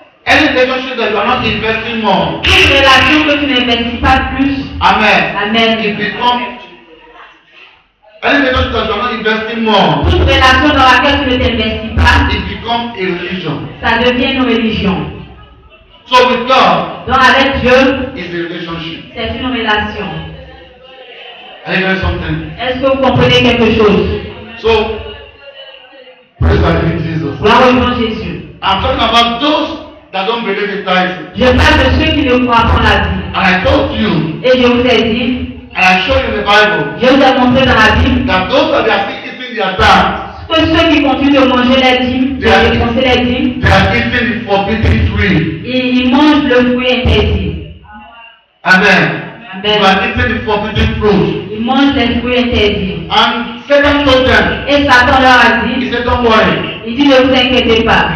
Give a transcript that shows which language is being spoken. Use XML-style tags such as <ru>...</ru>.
<en>Any relationship that you are not investing more,</en> <fr>Toute relation que tu n'investis pas plus.</fr> <en>amen,</en> <fr>Amen.</fr> <en>it becomes, any relationship that you are not investing more,</en> <fr>Toute relation dans laquelle tu ne t'investis pas,</fr> <en>it becomes a religion.</en> <fr>ça devient une religion.</fr> <en>So with God,</en> <fr>Donc avec Dieu,</fr> <en>it's a relationship.</en> <fr>c'est une relation.</fr> <en>Are you hearing something?</en> <fr>Est-ce que vous comprenez quelque chose?</fr> <en>So, praise the Lord Jesus.</en> <fr>Gloire au nom de Jésus.</fr> <en>I'm talking about those that don't believe in tithing.</en> <fr>Je parle de ceux qui ne croient pas en la vie.</fr> <en>And I told you,</en> <fr>Et je vous ai dit,</fr> <en>and I showed you in the Bible,</en> <fr>je vous ai montré dans la Bible,</fr> <en>that those that are still eating their tithes,</en> <fr>que ceux qui continuent de manger les dîmes, de dépenser les dîmes,</fr> <en>they are eating the forbidden tree.</en> <fr>ils mangent le fruit interdit.</fr> <en>Amen.</en> <fr>Amen.</fr> <en>You are eating the forbidden fruit.</en> <fr>Ils mangent les fruits interdits.</fr> <en>And Satan told them,</en> <fr>Et Satan leur a</fr> <en>he</en> <fr>dit,</fr> <en>said, don't worry,</en> <fr>il dit ne vous inquiétez pas,</fr>